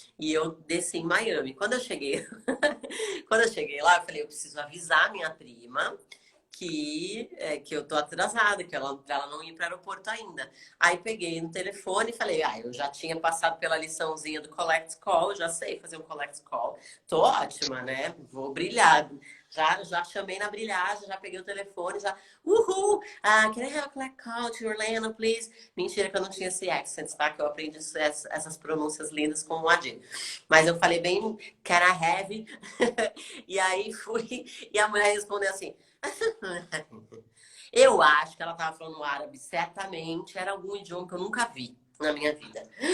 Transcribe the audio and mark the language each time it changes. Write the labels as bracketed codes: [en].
[pt] E eu desci em Miami. Quando eu cheguei lá, eu falei, eu preciso avisar minha prima que eu tô atrasada, pra ela não ir para o aeroporto ainda. Aí peguei no telefone e falei, eu já tinha passado pela liçãozinha do collect call, já sei fazer um collect call. Tô ótima, né? Vou brilhar. Já chamei na brilhagem, já peguei o telefone, já... Uhul! [en] Can I have a collect call to Orlando, please? [pt] Mentira que eu não tinha esse accent, tá? Que eu aprendi essas pronúncias lindas com o Adir. Mas eu falei bem, [en] can I have? [pt] E aí fui, e a mulher respondeu assim... Eu acho que ela tava falando árabe, certamente era algum idioma que eu nunca vi na minha vida.